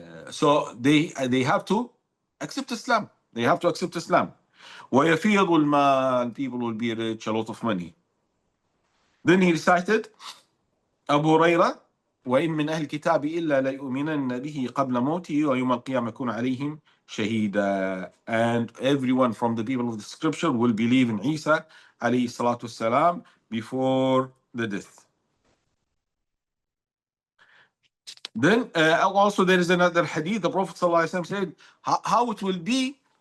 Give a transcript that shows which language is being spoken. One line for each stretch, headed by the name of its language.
English: So they have to accept Islam. They have to accept Islam.
Arabic: ويفيض المال.
English: People will be rich, a lot of money. Then he recited
Arabic: أبو هريرة وإن من أهل الكتاب إلا ليؤمنن به قبل موته ويوم القيامة يكون عليهم شهيدا.
English: And everyone from the people of the scripture will believe in Isa عليه الصلاة والسلام before the death. Then also there is another hadith. The Prophet ﷺ said how it will be.